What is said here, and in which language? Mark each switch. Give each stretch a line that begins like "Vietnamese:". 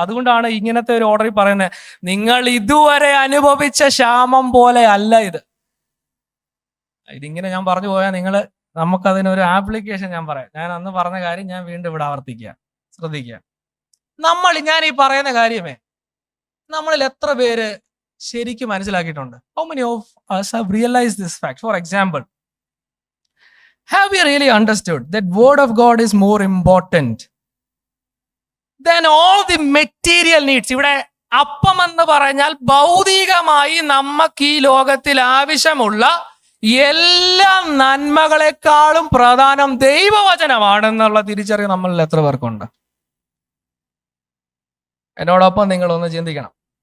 Malayalam: അതുകൊണ്ടാണ് ഇങ്ങനത്തെ ഒരു ഓർഡറിൽ പറയുന്നത്, നിങ്ങൾ ഇതുവരെ അനുഭവിച്ച ക്ഷാമം പോലെ അല്ല ഇത്. ഇതിങ്ങനെ ഞാൻ പറഞ്ഞു പോയാൽ നമുക്കതിനൊരു ആപ്ലിക്കേഷൻ ഞാൻ പറയാം. ഞാൻ അന്ന് പറഞ്ഞ കാര്യം ഞാൻ വീണ്ടും ഇവിടെ ആവർത്തിക്കുക, ശ്രദ്ധിക്കുക. ഞാൻ ഈ പറയുന്ന കാര്യമേ നമ്മളിൽ എത്ര പേര് ശരിക്കും മനസ്സിലാക്കിയിട്ടുണ്ട്?
English: How many of us have realized this fact? For example, have we really understood that word of God is more important than all the material needs?
Malayalam: ഇവിടെ അപ്പം എന്ന് പറഞ്ഞാൽ ഭൗതികമായി നമുക്ക് ഈ ലോകത്തിൽ ആവശ്യമുള്ള എല്ലാ നന്മകളെക്കാളും പ്രധാനം ദൈവവചനമാണെന്നുള്ള തിരിച്ചറിവ് നമ്മളിൽ എത്ര പേർക്കുണ്ട്? എന്നോടൊപ്പം നിങ്ങളൊന്ന് ചിന്തിക്കണം.